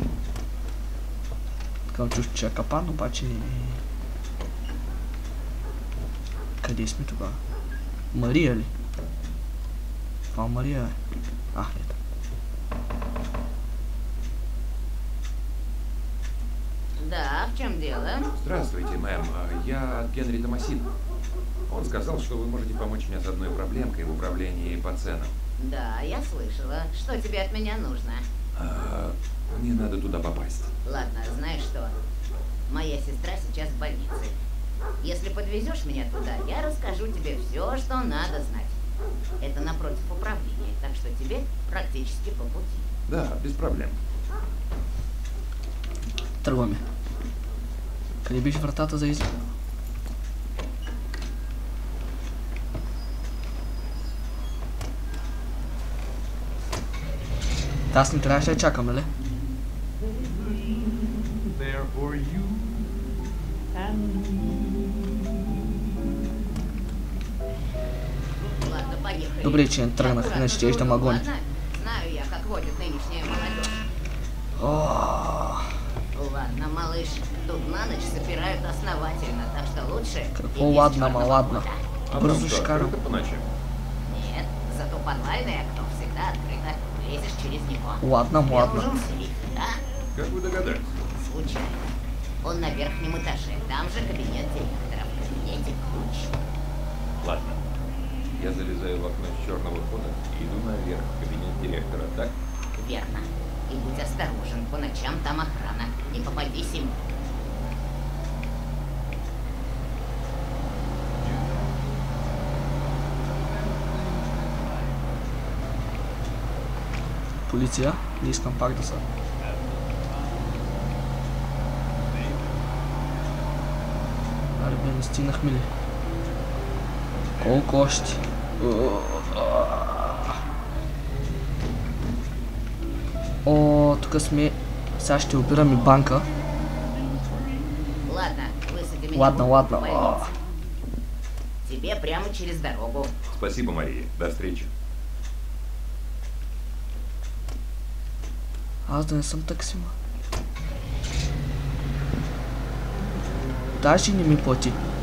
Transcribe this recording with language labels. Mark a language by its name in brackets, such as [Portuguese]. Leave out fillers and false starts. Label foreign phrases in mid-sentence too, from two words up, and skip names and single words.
[Bulgarian] Такъв чувство, че е капан, обаче не. Къде сме тогава? Мария ли? Това Мария е. Ето. [Russian] Да, в чем дело? Здравствуйте, мэм. Я от Генри Томасина. Он сказал, что вы можете помочь мне с одной проблемкой в управлении по ценам. Да, я слышала. Что тебе от меня нужно? Мне надо туда попасть. Ладно, знаешь что? Моя сестра сейчас в больнице. Если подвезешь меня туда, я расскажу тебе все, что надо знать. Это напротив управления, так что тебе практически по пути. Да, без проблем. [Bulgarian] Тръгваме. Къде беше вратата за излез? Аз не трябваше да чакам, нали? [Russian] Ладно, поехали. [Bulgarian] Добре, че не тръгнах, иначе ще да ме гони. [Russian] Ладно? Знаю я, как водит нынешняя молодежь. Ладно, малыш, тут на ночь запирают основательно, так что лучше... [Bulgarian] Какво [Russian] иди с ладно, чёрного ладно. хода. А [Bulgarian] Бързо [Russian] там [Bulgarian] ще [Russian] что, [Bulgarian] карам. [Russian] открыто по ночам? Нет, зато подвальное окно всегда открыто. Лезешь через него. Ладно, Тебе ладно. нужен сейф, да? Как вы догадались? Случайно. Он на верхнем этаже, там же кабинет директора. В кабинете ключ. Ладно. Я залезаю в окно с черного хода и иду наверх в кабинет директора, так? Верно. И будь осторожен, по ночам там охрана. Не попадись им. [Bulgarian] Полиция, не искам пак да са. Аре бе, не стигнахме ли? Колко още? Тук сме. Сега ще обираме банка. [Russian] Ладно, высади меня Ладно, в ладно. больницу. Тебе прямо через дорогу. Спасибо, Мария. До встречи. [Bulgarian] Аз да не съм таксима. Даже не ми плати.